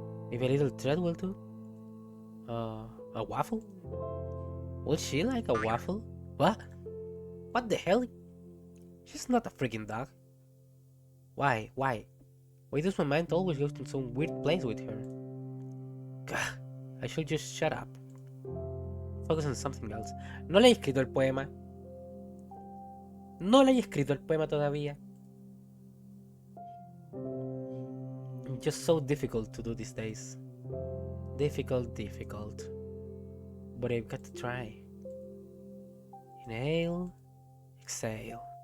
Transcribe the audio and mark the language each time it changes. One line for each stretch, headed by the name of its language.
English: Maybe a little tread will do? A waffle? Would she like a waffle? What? What the hell? She's not a freaking dog. Why? Why? Why does my mind always go to some weird place with her? Gah, I should just shut up. Focus on something else.
Spanish: No le he escrito el poema. No le he escrito el poema todavía.
English: Just so difficult to do these days. Difficult, difficult. But I've got to try. Inhale, exhale.